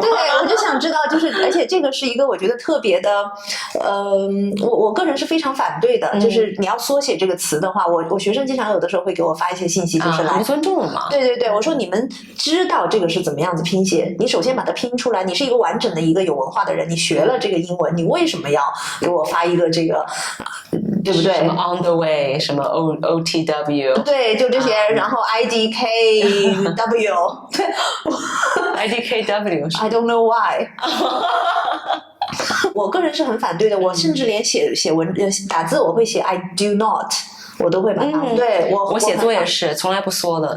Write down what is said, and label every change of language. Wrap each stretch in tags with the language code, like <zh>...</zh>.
<zh>对，我就想知道，而且这个是一个我觉得特别的，我个人是非常反对的，就是你要缩写这个词的话，我学生经常有的时候会给我发一些信息，就是来不尊重了嘛。对，我说你们知道这个是怎么样子拼写，你首先把它拼出来，你是一个完整的一个有文化的人，你学了这个英文，你为什么要给我发一个这个？对不对？什么</zh> <en>on the way，</en> <zh>什么 OTW，对，就这些，然后 IDKW， 对</zh> <en>，IDKW， I don't know why。</en> <zh>我个人是很反对的，我甚至连写打字我会写</zh> <en>I do not。</en> <zh>我都会把它，对我写作也是从来不缩的，</zh>